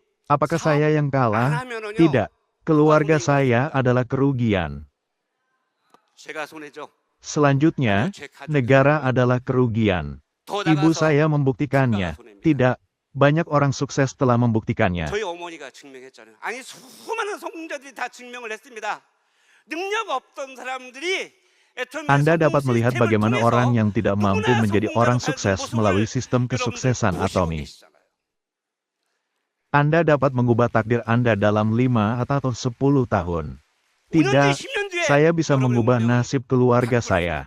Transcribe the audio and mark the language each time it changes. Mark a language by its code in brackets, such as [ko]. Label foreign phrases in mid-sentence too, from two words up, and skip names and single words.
[id] Apakah saya yang kalah? Tidak. Keluarga saya adalah kerugian. Selanjutnya, negara adalah kerugian. Ibu saya membuktikannya. Tidak. Banyak orang sukses telah membuktikannya. [ko] 저희 어머니가 증명했잖아요. 아니 수많은 성공자들이 다 증명을 했습니다. 능력 없던 사람들이 [id] Anda dapat melihat bagaimana orang yang tidak mampu menjadi orang sukses melalui sistem kesuksesan Atomy. Anda dapat mengubah takdir Anda dalam 5 atau 10 tahun. Tidak, saya bisa mengubah nasib keluarga saya.